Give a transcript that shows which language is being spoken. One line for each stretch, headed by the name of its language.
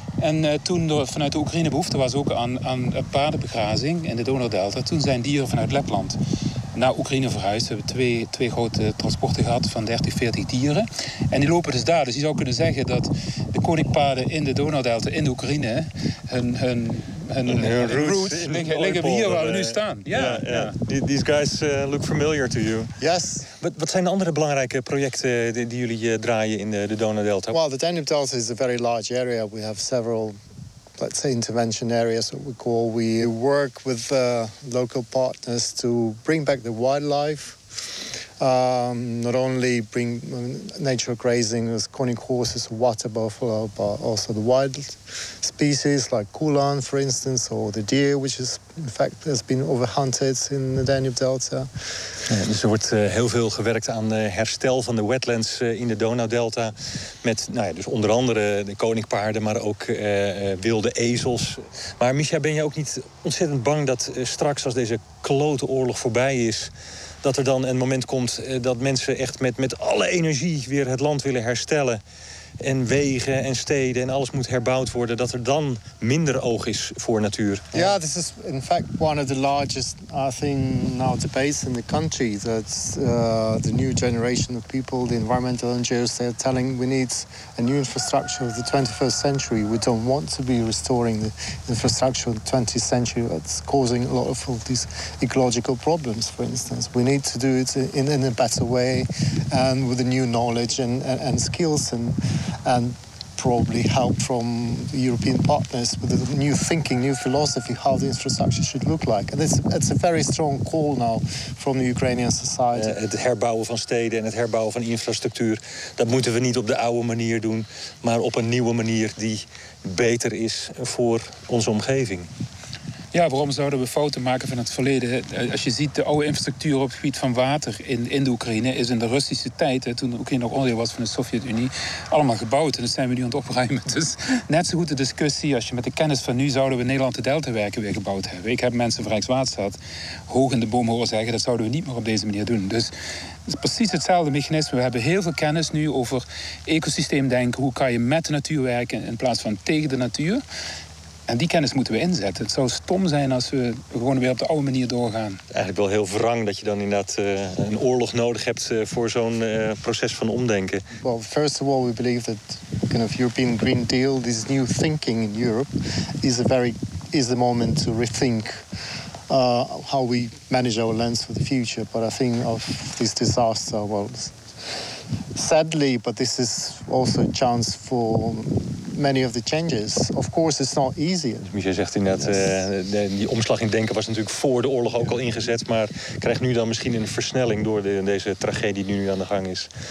Dutch: En toen er vanuit de Oekraïne behoefte was ook aan paardenbegrazing in de Donaudelta, toen zijn dieren vanuit Letland naar Oekraïne verhuisd. We hebben twee grote transporten gehad van 30, 40 dieren. En die lopen dus daar. Dus je zou kunnen zeggen dat de koninkpaarden in de Donaudelta in de Oekraïne hun
English: roots
Dutch: liggen hier waar we nu staan.
English: These guys look familiar to you. Yes.
Dutch: Wat zijn de andere belangrijke projecten die jullie draaien in de Donaudelta?
English: Well, the Danube Delta is a very large area. We have several, let's say, intervention areas, what we call. We work with local partners to bring back the wildlife. Not only bring nature grazing as conic horses, water buffalo, but also the wild species like koolan, for instance, or the deer, which is in fact has been overhunted in the Danube Delta.
Dutch: Dus er wordt heel veel gewerkt aan herstel van de wetlands in de Donau Delta, met dus onder andere de koninkpaarden, maar ook wilde ezels. Maar Misha, ben je ook niet ontzettend bang dat straks, als deze klote oorlog voorbij is, dat er dan een moment komt dat mensen echt met alle energie weer het land willen herstellen, en wegen en steden en alles moet herbouwd worden, dat er dan minder oog is voor natuur?
English: Ja, this is in fact one of the largest, I think, now debates in the country. That the new generation of people, the environmental NGOs, they are telling we need a new infrastructure of the 21st century. We don't want to be restoring the infrastructure of the 20th century that's causing a lot of all these ecological problems, for instance. We need to do it in a better way and with the new knowledge and skills and probably help from European partners with a new thinking, new philosophy, how the infrastructure should look like. And it's a very strong call now from the Ukrainian society.
Dutch: Het herbouwen van steden en het herbouwen van infrastructuur, dat moeten we niet op de oude manier doen, maar op een nieuwe manier die beter is voor onze omgeving. Ja, waarom zouden we fouten maken van het verleden? Als je ziet, de oude infrastructuur op het gebied van water in de Oekraïne is in de Russische tijd, hè, toen de Oekraïne nog onderdeel was van de Sovjet-Unie, allemaal gebouwd. En dat zijn we nu aan het opruimen. Dus net zo goed de discussie, als je met de kennis van nu, zouden we Nederland de Deltawerken weer gebouwd hebben. Ik heb mensen van Rijkswaterstaat hoog in de bomen horen zeggen, dat zouden we niet meer op deze manier doen. Dus het is precies hetzelfde mechanisme. We hebben heel veel kennis nu over ecosysteemdenken. Hoe kan je met de natuur werken in plaats van tegen de natuur? En die kennis moeten we inzetten. Het zou stom zijn als we gewoon weer op de oude manier doorgaan. Eigenlijk wel heel wrang dat je dan inderdaad een oorlog nodig hebt voor zo'n proces van omdenken.
English: Well, first of all, we believe that kind of European Green Deal, this new thinking in Europe, is the moment to rethink how we manage our lands for the future. But I think of this disaster, well, sadly, but this is also a chance for many of the changes. Of course, it's not easy.
Dutch: Dus Michel zegt inderdaad, die omslag in denken was natuurlijk voor de oorlog ook al ingezet, maar krijgt nu dan misschien een versnelling door deze tragedie die nu aan de gang is.